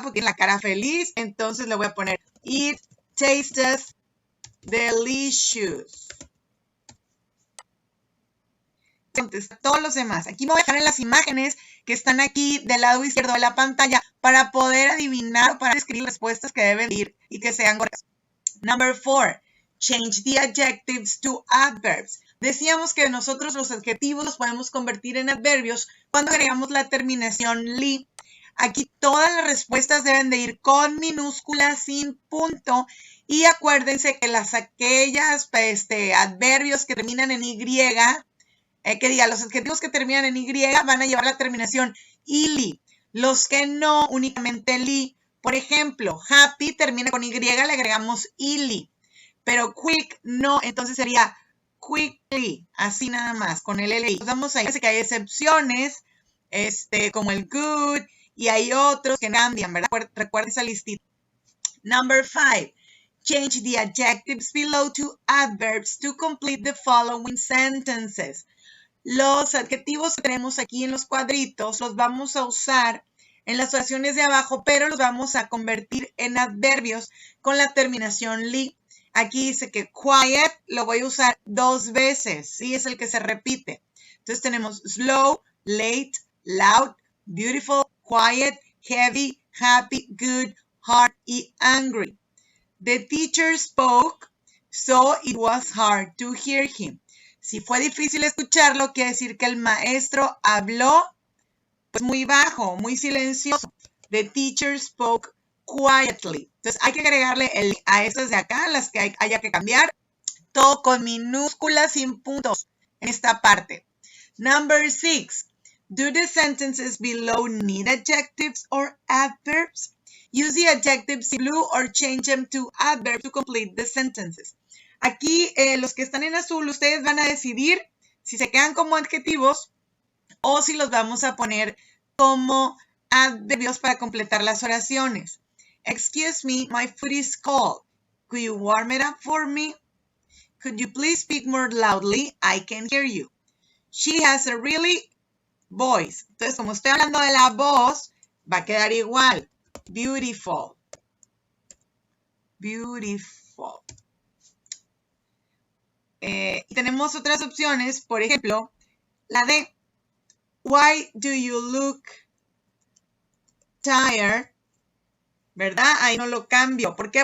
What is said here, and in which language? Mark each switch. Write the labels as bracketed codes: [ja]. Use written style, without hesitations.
[es] Porque tiene la cara feliz, entonces le voy a poner [en] it tastes delicious. [es] Contestar todos los demás. Aquí me voy a dejar en las imágenes que están aquí del lado izquierdo de la pantalla para poder adivinar o para escribir respuestas que deben ir y que sean correctas. [en] Number 4. Change the adjectives to adverbs. [es] Decíamos que nosotros los adjetivos los podemos convertir en adverbios cuando agregamos la terminación li. Aquí todas las respuestas deben de ir con minúscula, sin punto. Y acuérdense que aquellas adverbios que terminan en y, los adjetivos que terminan en y van a llevar la terminación ili. Los que no, únicamente li. Por ejemplo, happy termina con y, le agregamos ili. Pero quick no, entonces sería quickly, así nada más, con el li. Vamos a ver que hay excepciones, como el good, y hay otros que cambian, ¿verdad? Recuerda esa listita. [en] Number 5. Change the adjectives below to adverbs to complete the following sentences. [es] Los adjetivos que tenemos aquí en los cuadritos los vamos a usar en las oraciones de abajo, pero los vamos a convertir en adverbios con la terminación li. Aquí dice que quiet lo voy a usar 2 veces, ¿sí? Es el que se repite. Entonces tenemos slow, late, loud, beautiful, quiet, heavy, happy, good, hard y angry. [en] The teacher spoke, so it was hard to hear him. [es] Si fue difícil escucharlo, quiere decir que el maestro habló pues muy bajo, muy silencioso. [en] The teacher spoke quietly. [es] Entonces hay que agregarle a estas de acá, las que haya que cambiar, todo con minúsculas, sin puntos en esta parte. [en] Number 6. Do the sentences below need adjectives or adverbs? Use the adjectives in blue or change them to adverbs to complete the sentences. [es] Aquí los que están en azul, ustedes van a decidir si se quedan como adjetivos o si los vamos a poner como adverbios para completar las oraciones. [en] Excuse me, my food is cold. Could you warm it up for me? Could you please speak more loudly? I can hear you. She has a really voice. [es] Entonces, como estoy hablando de la voz, va a quedar igual. Beautiful. [en] Beautiful. [es] Y tenemos otras opciones, por ejemplo, la de [en] Why do you look tired? [es] ¿Verdad? Ahí no lo cambio. ¿Por qué?